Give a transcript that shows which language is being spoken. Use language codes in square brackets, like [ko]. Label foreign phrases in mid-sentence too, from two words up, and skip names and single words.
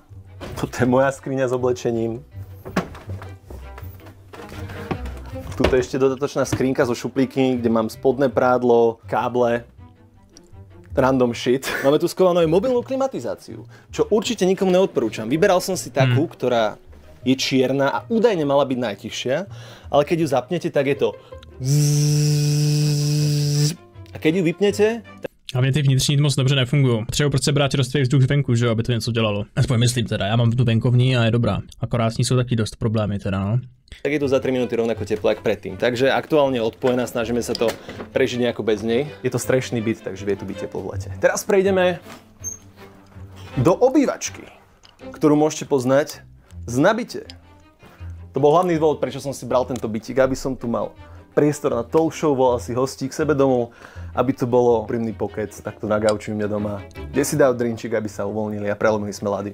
[sk] Toto je moja skriňa s oblečením. Tuto je ešte dodatočná skrinka zo šuplíky, kde mám spodné prádlo, káble, [en] random shit. [sk] Máme tu skovanú aj mobilnú klimatizáciu, čo určite nikomu neodporúčam. Vyberal som si takú, ktorá je čierna a údajne mala byť najtichšia, ale keď ju zapnete, tak je to a keď ju vypnete... [cs] A mě ty vnitřní moc dobře nefungují. Potřebuji prostě brát čerstvý vzduch zvenku, že jo, aby to něco dělalo. Aspoň myslím teda, já mám tu venkovní a je dobrá. Akorát s ní jsou taky dost problémy teda, no. [sk] Tak je to za 3 minúty rovnako teplo jak predtým. Takže aktuálne odpojená, snažíme sa to prežiť nejako bez nej. Je to strešný byt, takže vie tu byť teplo v lete. Teraz prejdeme do obývačky, ktorú môžete poznať z Nabite. To bol hlavný dôvod, prečo som si bral tento bytík, aby som tu mal priestor na talk show, volal si hostí k sebe domov, aby to bolo príjemný pokec, takto na gauči u mňa doma, kde si dal drinčík, aby sa uvoľnili a prelomili sme lady.